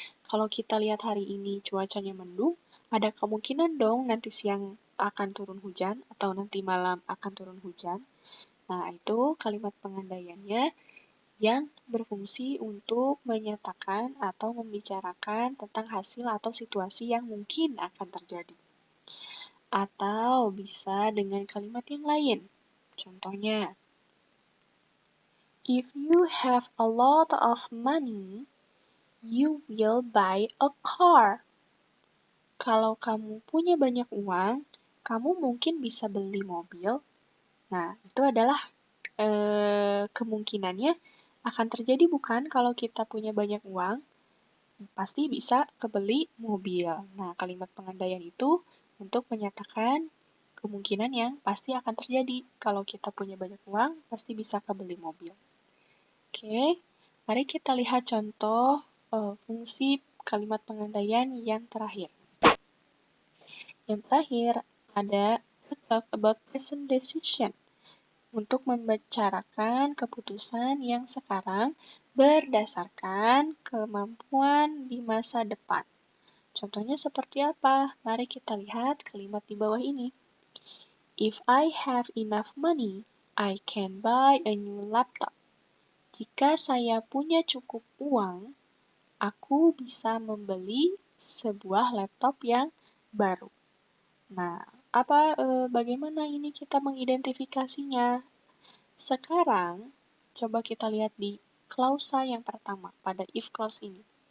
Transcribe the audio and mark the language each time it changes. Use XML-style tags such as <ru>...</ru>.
<id>Kalau kita lihat hari ini cuacanya mendung, ada kemungkinan dong nanti siang akan turun hujan atau nanti malam akan turun hujan. Nah, itu kalimat pengandaiannya yang berfungsi untuk menyatakan atau membicarakan tentang hasil atau situasi yang mungkin akan terjadi. Atau bisa dengan kalimat yang lain. Contohnya,</id> <en>if you have a lot of money, you will buy a car.</en> <id>Kalau kamu punya banyak uang, kamu mungkin bisa beli mobil. Nah, itu adalah kemungkinannya akan terjadi bukan kalau kita punya banyak uang, pasti bisa kebeli mobil. Nah, kalimat pengandaian itu untuk menyatakan kemungkinan yang pasti akan terjadi. Kalau kita punya banyak uang, pasti bisa kebeli mobil. Oke, mari kita lihat contoh fungsi kalimat pengandaian yang terakhir. Yang terakhir ada</id> <en>to talk about present decision.</en> <id>Untuk membicarakan keputusan yang sekarang berdasarkan kemampuan di masa depan. Contohnya seperti apa? Mari kita lihat kalimat di bawah ini.</id> <en>If I have enough money, I can buy a new laptop.</en> <id>Jika saya punya cukup uang, aku bisa membeli sebuah laptop yang baru. Nah, bagaimana ini kita mengidentifikasinya? Sekarang, coba kita lihat di klausa yang pertama pada if clause ini.</id>